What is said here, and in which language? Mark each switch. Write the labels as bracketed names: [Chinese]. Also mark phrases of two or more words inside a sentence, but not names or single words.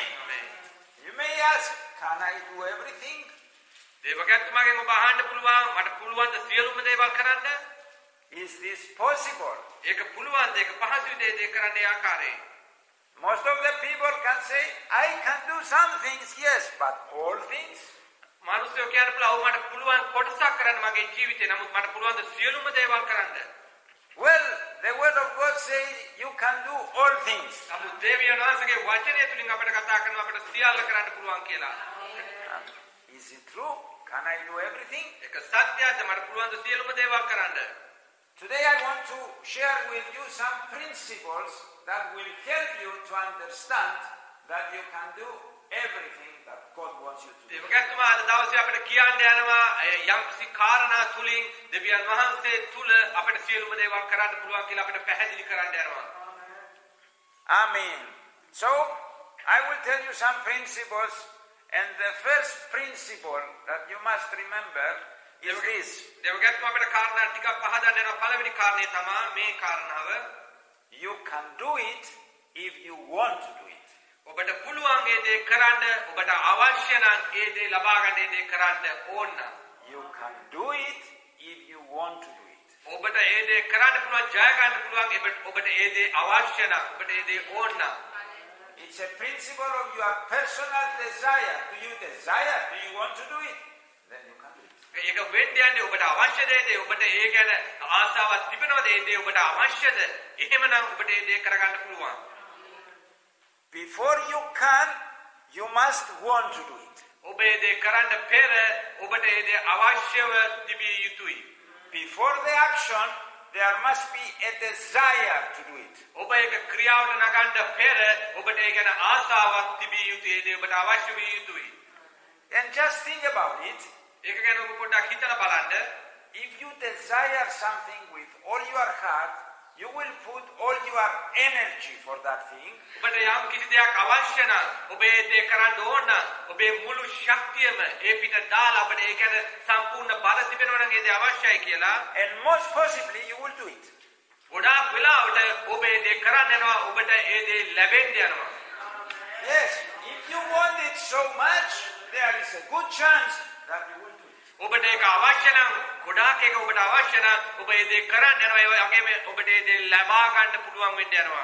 [English] You may ask, can I do everything? [Sinhala] දේවගත්තුමාගෙන් ඔබ අහන්න පුළුවන් මට පුළුවන් ද සියලුම දේවල් කරන්න? [English] Is this possible? [Sinhala] ඒක පුළුවන් ද ඒක පහසු දේ කරන්න ඒ ආකාරයෙන්. [English] Most of the people can say, I can do some things, yes, but all things? [Sinhala] මානුෂ්‍යෝ කියන්න පුළුවන් ඔව් මට පුළුවන් කොටසක් කරන්න මගේ ජීවිතේ නමුත් මට පුළුවන් ද සියලුම දේවල් කරන්න? [English] Well, the word of God says you can do all things. [Sinhala] නමුත් දෙවියන් වහන්සේගේ වචනය තුලින් අපිට කතා කරනවා අපිට සියල්ල කරන්න පුළුවන් කියලා. [English] Is it true? Can I do everything? [Sinhala] ඒක සත්‍යද මට පුළුවන් ද සියලුම දේවල් කරන්න? [English] Today I want to share with you some principles that will help you to understand that you can do everything that God wants you to do. [Sinhala] දේවගත්තුමා අද දවසේ අපිට කියන්න යනවා යම්කිසි කාරණා තුලින් දෙවියන් වහන්සේ තුල අපිට සියලුම දේවල් කරන්න පුළුවන් කියලා අපිට පැහැදිලි කරන්න යනවා. [English] Amen. So, I will tell you some principles, and the first principle that you must remember is this. [Sinhala] දේවගත්තුමා අපිට කාරණා ටිකක් පහදන්න යනවා. පළවෙනි කාරණේ තමයි මේ කාරණාව. [English] You can do it if you want to do it. [Sinhala] ඔබට පුළුවන් ඒ දේ කරන්න ඔබට අවශ්‍ය නම් ඒ දේ ලබා ගන්න ඒ දේ කරන්න ඕන. [English] You can do it if you want to do it. [Sinhala] ඔබට ඒ දේ කරන්න පුළුවන් ජය ගන්න පුළුවන් ඔබට ඒ දේ අවශ්‍ය නම් ඔබට ඒ දේ ඕන. [English] It's a principle of your personal desire. Do you desire? Do you want to do it? Then you can do it. [Sinhala] ඒක වෙන්න යන්නේ ඔබට අවශ්‍ය දේ ඔබට ඒ ගැන ආසාවක් තිබෙනවද ඒ දේ ඔබට අවශ්‍යද? එහෙමනම් ඔබට ඒ දේ කරගන්න පුළුවන්. [English] Before you can, you must want to do it. [Sinhala] ඔබ ඒ දේ කරන්න පෙර ඔබට ඒ දේ අවශ්‍යව තිබිය යුතුයි. [English] Before the action, there must be a desire to do it. [Sinhala] ඔබ ඒක ක්‍රියාවට නගන්න පෙර ඔබට ඒ ගැන ආසාවක් තිබිය යුතුයි. ඒ දේ ඔබට අවශ්‍ය විය යුතුයි. [English] And just think about it. [Sinhala] ඒක ගැන ඔබ පොඩ්ඩක් හිතලා බලන්න. [English] If you desire something with all your heart, you will put all your energy for that thing. [Sinhala] ඔබට යම් කිසි දෙයක් අවශ්‍ය නම් ඔබ ඒ දේ කරන්න ඕන නම් ඔබේ මුළු ශක්තියම ඒ පිට දාලා ඔබට ඒ ගැන සම්පූර්ණ බල තිබෙනවා නම් ඒ දේ අවශ්‍යයි කියලා. [English] And most possibly you will do it. [Sinhala] ගොඩාක් වෙලාවට ඔබ ඒ දේ කරන්න යනවා ඔබට ඒ දේ ලැබෙන්න යනවා. [English] Yes, if you want it so much, there is a good chance that you will do it. [Sinhala] ඔබට ඒක අවශ්‍ය නම් ගොඩාක් ඒක ඔබට අවශ්‍ය නම් ඔබ ඒ දේ කරන්න යනවා ඒ වගේම ඔබට ඒ දේ ලබා ගන්න පුළුවන් වෙන්න යනවා.